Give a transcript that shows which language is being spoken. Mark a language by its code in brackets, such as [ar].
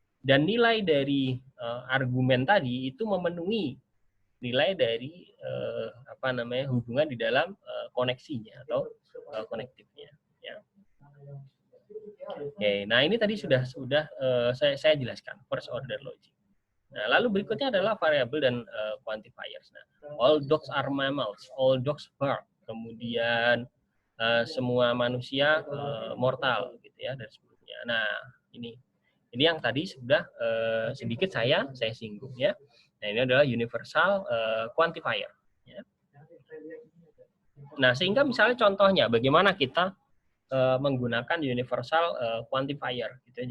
[id] Dan nilai dari argumen tadi itu memenuhi nilai dari hubungan di dalam koneksinya atau konektifnya, ya. Oke, nah ini tadi sudah saya jelaskan first order logic. Nah, lalu berikutnya adalah variabel dan quantifiers. [en] Nah, all dogs are mammals, all dogs bark. [id] Kemudian semua manusia mortal, gitu ya, dan sebelumnya. Nah, ini yang tadi sudah sedikit saya singgung, ya. Nah, ini adalah universal quantifier, ya. Nah, sehingga misalnya contohnya bagaimana kita menggunakan universal quantifier, gitu ya.